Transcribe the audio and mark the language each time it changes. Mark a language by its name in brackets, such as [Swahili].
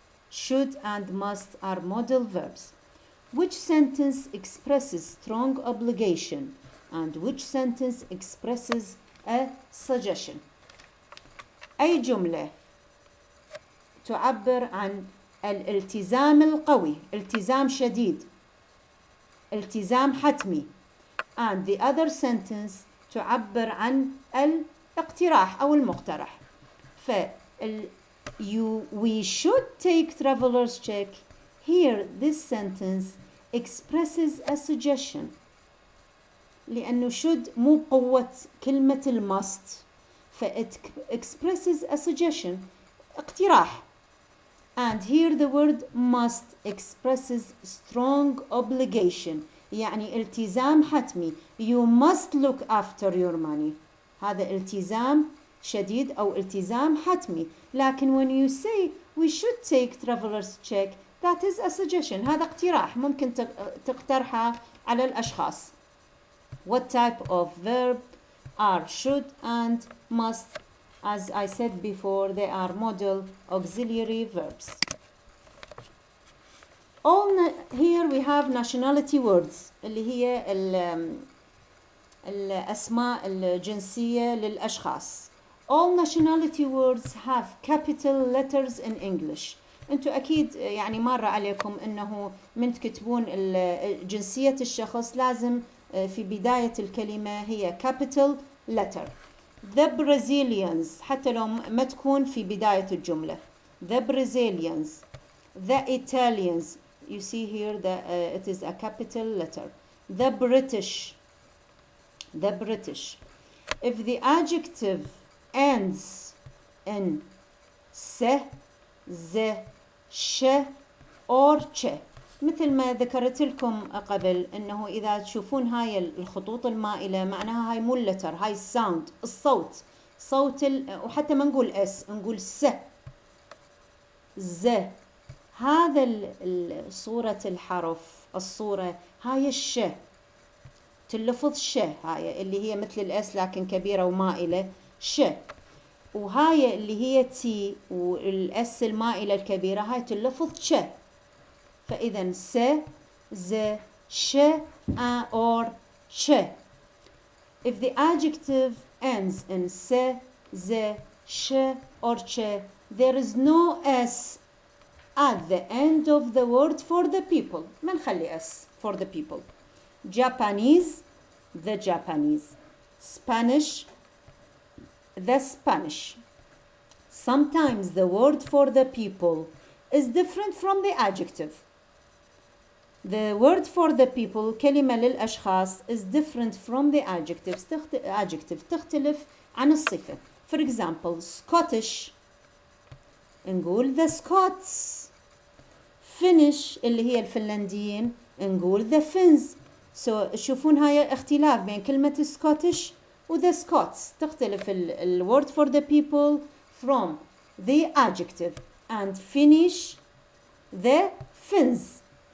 [English] Should and must are modal verbs. Which sentence expresses strong obligation and which sentence expresses a suggestion? [Arabic] أي جملة تعبر عن الالتزام القوي، التزام شديد، التزام حتمي. [English] And the other sentence [Arabic] تعبر عن الاقتراح أو المقترح. [English] we should take traveler's check. Here this sentence expresses a suggestion. [Arabic] لأنه should مو قوة كلمة المust. [English] it expresses a suggestion. اقتراح. And here the word must expresses strong obligation. [Arabic] يعني التزام حتمي. [English] You must look after your money. [Arabic] هذا التزام شديد أو التزام حتمي. [English] لكن when you say we should take traveler's check, that is a suggestion. [Arabic] هذا اقتراح ممكن تقترحه على الأشخاص. [English] What type of verb are should and must? As I said before, they are modal auxiliary verbs. Here we have nationality words [Arabic] اللي هي الأسماء الجنسية للأشخاص. [English] All nationality words have capital letters in English. [Arabic] انتوا أكيد يعني مر عليكم أنه من تكتبون جنسية الشخص لازم في بداية الكلمة هي capital letter. The Brazilians حتى لو ما تكون في بداية الجملة. [English] The Brazilians. The Italians. You see here that it is a capital letter. The British. The British. If the adjective ends in se, ze, she or che, [Arabic] مثل ما ذكرت لكم قبل انه اذا تشوفون هاي الخطوط المائلة معناها هاي مو اللتر، هاي الساوند، الصوت، صوت وحتى ما نقول اس، نقول س، ز. هذا صورة الحرف، الصورة هاي الش، تلفظ ش، هاي اللي هي مثل الاس لكن كبيرة ومائلة، ش. وهاي اللي هي تي والاس المائلة الكبيرة هاي تلفظ ش. فإذا س ز ش or ش. [English] If the adjective ends in s z sh or ch, there is no s at the end of the word for the people. [Arabic] ما نخلي [English] s for the people. Japanese, the Japanese. Spanish, the Spanish. Sometimes the word for the people is different from the adjective. The word for the people [Arabic] كلمة للأشخاص [English] is different from the adjective [Arabic] تختلف عن الصفة. [English] For example, Scottish [Arabic] نقول [English] the Scots. [Arabic] Finnish اللي هي الفنلنديين نقول the Finns. So تشوفون هاي اختلاف بين كلمة Scottish و the Scots. تختلف ال [English] word for the people from the adjective. And Finnish the Finns.